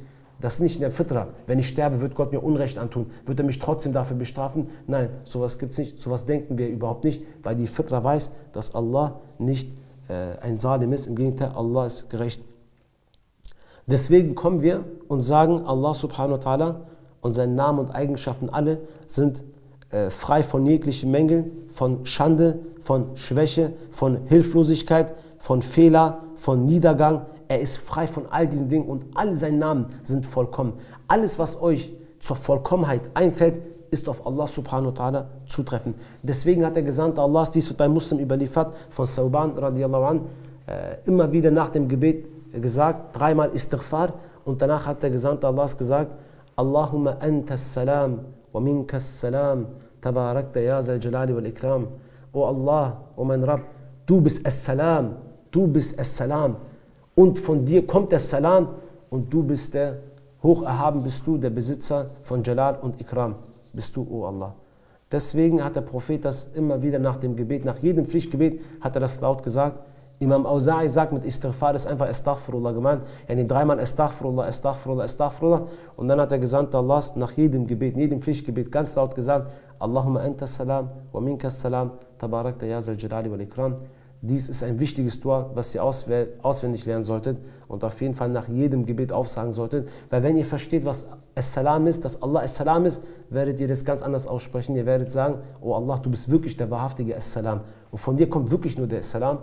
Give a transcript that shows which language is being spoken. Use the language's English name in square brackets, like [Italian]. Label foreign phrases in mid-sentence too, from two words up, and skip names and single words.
[German] Das ist nicht in der Fitra. Wenn ich sterbe, wird Gott mir Unrecht antun. Wird er mich trotzdem dafür bestrafen? Nein, sowas gibt es nicht. Sowas denken wir überhaupt nicht, weil die Fitra weiß, dass Allah nicht ein Salim ist. Im Gegenteil, Allah ist gerecht. Deswegen kommen wir und sagen, Allah [Arabic] سبحانه وتعالى [German] und seine Namen und Eigenschaften alle sind frei von jeglichen Mängeln, von Schande, von Schwäche, von Hilflosigkeit, von Fehler, von Niedergang. Er ist frei von all diesen Dingen und alle seine Namen sind vollkommen. Alles, was euch zur Vollkommenheit einfällt, ist auf Allah [Arabic] سبحانه وتعالى [German] zutreffend. Deswegen hat der Gesandte Allahs, dies wird bei Muslim überliefert, von Sauban [Arabic] رضي الله عن, [German] immer wieder nach dem Gebet gesagt, dreimal Istighfar, und danach hat der Gesandte Allahs gesagt, [Arabic] اللهم أنت السلام ومنك السلام تباركت يا ذا الجلال والإكرام. [German] O Allah, o mein Rabb, du bist as-Salam, du bist as-Salam und von dir kommt der Salam und du bist der Hocherhaben, bist du der Besitzer von Jalal und Ikram, bist du, o Allah. Deswegen hat der Prophet das immer wieder nach dem Gebet, nach jedem Pflichtgebet hat er das laut gesagt. Imam Auza'i sagt, mit Istighfar ist einfach Astaghfirullah gemeint. Yani dreimal [Arabic] أستغفر الله، أستغفر الله، أستغفر الله. [German] Und dann hat der Gesandte Allahs nach jedem Gebet, jedem Pflichtgebet ganz laut gesagt, [Arabic] اللهم أنت السلام ومنك السلام تباركت يا ذا الجلال والإكرام. [German] Dies ist ein wichtiges Dua, was ihr auswendig lernen solltet und auf jeden Fall nach jedem Gebet aufsagen solltet. Weil wenn ihr versteht, was As-Salam ist, dass Allah As-Salam ist, werdet ihr das ganz anders aussprechen. Ihr werdet sagen, oh Allah, du bist wirklich der wahrhaftige As-Salam. Und von dir kommt wirklich nur der As-Salam.